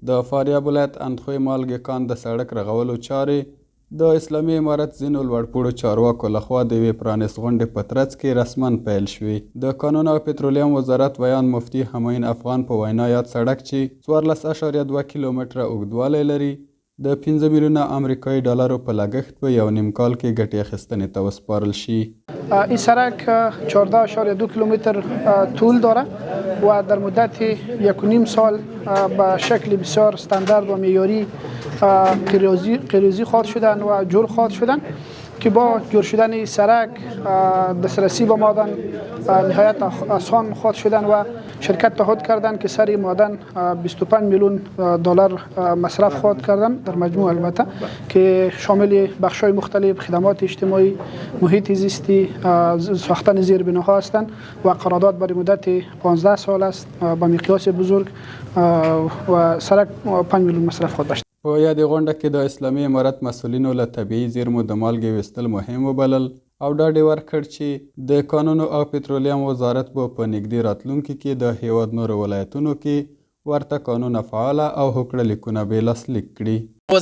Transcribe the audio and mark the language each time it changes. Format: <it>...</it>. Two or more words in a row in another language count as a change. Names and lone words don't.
<ps>د فاریاب ولایت اندخوی مالګې کان د سړک رغولو چارې د اسلامي امارت ځینو لوړپوړو چارواکو لخوا د یوې پرانیست غونډې په ترڅ کې رسما پیل شوې. د کانونو او پترولیم وزارت ویان مفتي همایون افغان په وینا یاد سړک چې 14.2 کیلومتره اوږدوالی لري د 5 میلیونه امریکایي ډالرو په لګښت په 1.5 کال کې ګټې اخیستنې ته وسپارل شي.</ps> <fa>این سرک 14.2 کیلومتر طول داره و در مدت 1.5 سال به شکل بسیار استاندارد و معیاری قیریزی خواهد شدن و جول خواهد شدن که با جور شدن این سرک دسترسی به معدن نهایت آسان خواهد شدن و شرکت تعهد کردن که سر معدن 25 میلیون دلار مصرف خواهد کردن در مجموع البته که شامل بخش‌های مختلف خدمات اجتماعی، محیط زیستی، ساختن زیربناها هستند و قرارداد برای مدت 15 سال است با مقیاس بزرگ و سرک 5 میلیون مصرف خواهد داشت.</fa> <ps>په یادې غونډه کې د اسلامي امارت مسؤلینو له طبیعي زیرمو د مالګې ویستل مهم وبلل او ډاډ یې ورکړ چې د کانونو او پترولیم وزارت به په نږدې راتلونکي کې د هیواد نورو ولایتونو کې ورته کانونه فعاله او هوکړه لیکونه به لاسلیک کړي.</ps>